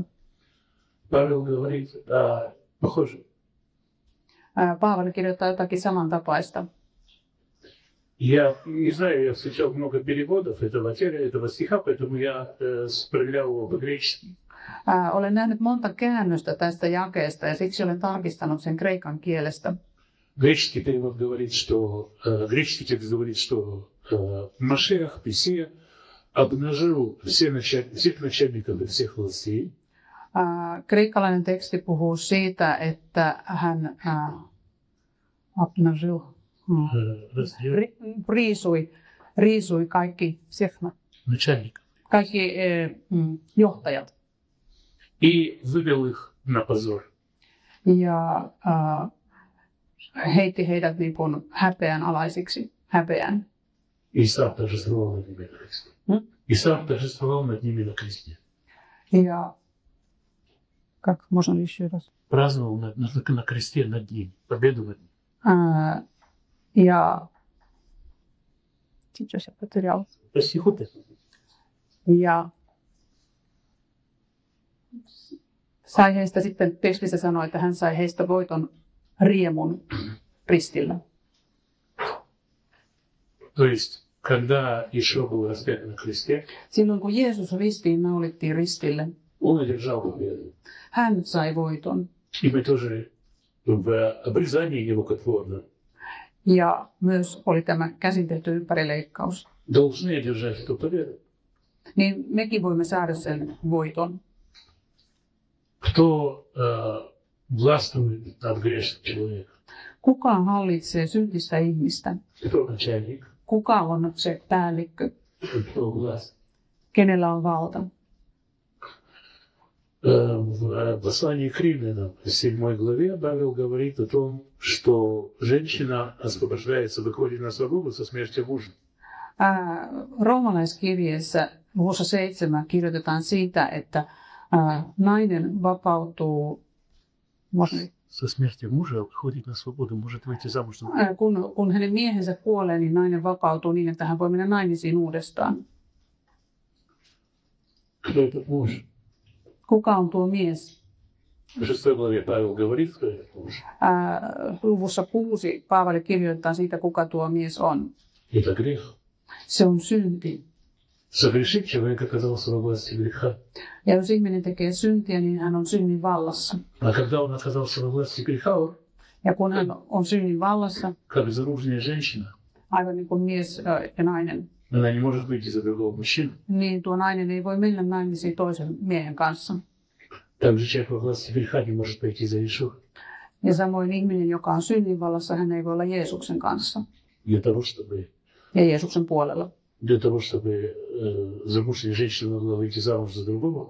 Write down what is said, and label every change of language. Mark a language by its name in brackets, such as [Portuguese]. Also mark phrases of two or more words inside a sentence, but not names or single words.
[Russian] Павел говорит, похоже. [Finnish] Paavali kirjoittaa jotakin samantapaista. [Russian] Я не знаю, я встречал много переводов этого стиха, поэтому я справлял его по-гречески. [Finnish] Olen nähnyt monta käännöstä tästä jakeesta ja siksi olen tarkistanut sen kreikan kielestä. [Russian] Греческий текст говорит, что Машиах, Мессия, обнажил всех начальников и всех властей. [Finnish] Kreikkalainen teksti puhuu siitä, että hän riisui kaikki kaikki johtajat. [Russian] И вывел их на позор. [Finnish] Ja heitti heidät niin kuin häpeän alaisiksi, häpeän. [Russian] Исаак торжествовал над ними на кресте. Исаак торжествовал над ними на кресте. Ja, как можно ли еще раз? Праздновал на кресте над ними, победу над ними. Ja сейчас я потерял. Посихуте. [Finnish] Ja sai heistä sitten, tekstissä sanoi, että hän sai heistä voiton riemun ristillä. [Russian] То есть, когда Ишуа был распят на кресте, [Finnish] Silloin kun Jeesus ristiin naulittiin ristille, [Russian] он одержал победу. [Finnish] hän sai voiton. [Russian] И мы тоже в обрезании нерукотворном [Finnish] Ja myös oli tämä käsin tehty ympärileikkaus. [Russian] должны одержать эту победу. [Finnish] Niin mekin voimme saada sen voiton. [Russian] Кто властвует над грешным человеком? [Finnish] Kuka hallitsee syntistä ihmistä? [Russian] Кто начальник? [Finnish] Kuka on se päällikkö? [Russian] Кто власть? [Finnish] Kenellä on valta? [Russian] В послании к Римлянам, в 7 главе, Павел говорит о том, что женщина освобождается, выходит на свободу со смертью мужа. [Finnish] Roomalaiskirjeessä luvussa 7 kirjoitetaan siitä, että nainen vapautuu, [Russian] Со смертью мужа выходит на свободу, может выйти замуж. [Finnish] kun hänen miehensä kuolee, niin nainen vapautuu niin, että hän voi mennä naimisiin uudestaan. [Russian] Кто этот муж? [Finnish] Kuka on tuo mies? [Russian] В 6 главе Павел говорит, кто этот муж. [Finnish] Luvussa 6 Paavali kirjoittaa siitä, kuka tuo mies on. [Russian] Это грех. [Finnish] Se on synti. [Russian] Согрешить человек оказался во власти греха. [Finnish] Ja jos ihminen tekee syntiä, niin hän on synnin vallassa. [Russian] А когда он оказался во власти греха, [Finnish] Ja kun hän on synnin vallassa, [Russian] как безоружная женщина, [Finnish] aivan niin kuin mies ja nainen, [Russian] она не может выйти за другого мужчину. [Finnish] niin tuo nainen ei voi mennä naimisiin toisen miehen kanssa. [Russian] Также человек во власти греха не может пойти за Иешуа. [Finnish] Ja samoin ihminen, joka on synnin vallassa, hän ei voi olla Jeesuksen kanssa [Russian] Для того, чтобы [Finnish] ja Jeesuksen puolella. [Russian] замужняя женщина могла выйти замуж за другого,